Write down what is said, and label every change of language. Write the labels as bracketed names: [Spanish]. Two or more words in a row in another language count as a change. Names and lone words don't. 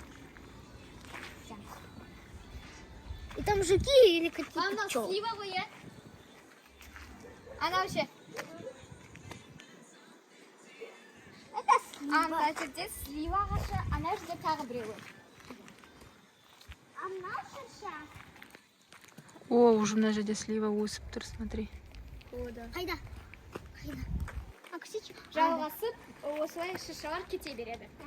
[Russian] И там жуки или какие-то пчелы. Она сливовые. Она вообще... Это слива. [Kazakh] Она жерде слива ағашы, ана жерде тағы біреуі. А мына шырша. О, уже мына жерде слива өсіп тұр, смотри. Қайда? Жалғасып, осылай шыршалар кете береді.